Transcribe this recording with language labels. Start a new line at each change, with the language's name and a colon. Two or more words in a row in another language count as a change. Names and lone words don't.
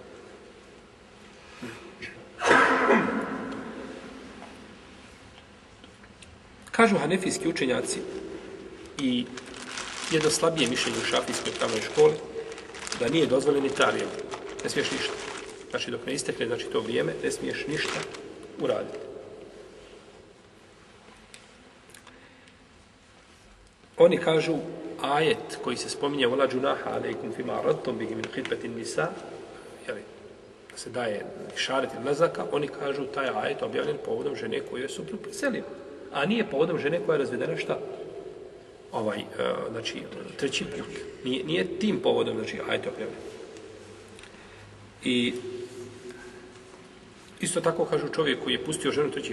Bosnian: Kažu hanefijski učenjaci i jedno slabije mišljenje u šafijskoj pravnoj školi da nije dozvoljeno ni tarijem. Ne smiješ ništa. Znači, dok ne istekne, znači, to vrijeme, ne smiješ ništa uraditi. Oni kažu ajet koji se spominje
Arabic: ولا جناح عليكم فيما عرضتم به من خطبة النساء,
Bosnian: da se daje šaret ili naznaka, oni kažu taj ajet objavljen povodom žene koju je suprug preselio, a nije povodom žene koja je razvedena šta? Znači, 3. put. Nije tim povodom, znači, ajet objavljen. I isto tako kažu čovjek koji je pustio ženu 3.